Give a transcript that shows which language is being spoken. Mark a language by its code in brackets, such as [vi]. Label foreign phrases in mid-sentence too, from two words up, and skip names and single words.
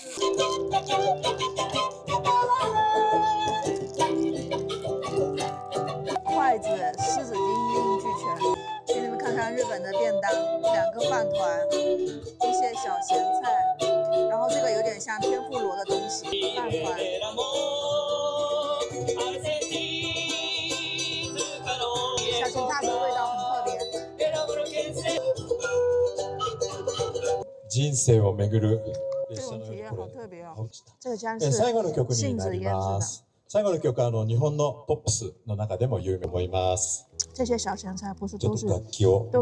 [zh] 筷子、湿纸巾一应俱全。给你们看看日本的便当，2个饭团，一些小咸菜，然后这个有点像天妇罗的东西，饭团。小咸菜的味道很特别。 [ja] 人生を巡る [zh] 这 [ja] 列車の [zh] 种体验好特别哦。这个将是是 [ja] 最後の曲に [zh] 杏 [ja] なり [zh] 子腌制的。 [ja] ます。最後の曲は日本のポップスの中でも有名と思います。 [zh] 这些小咸菜不是 [ja] ちょ [zh] 都是 [ja] っと楽器を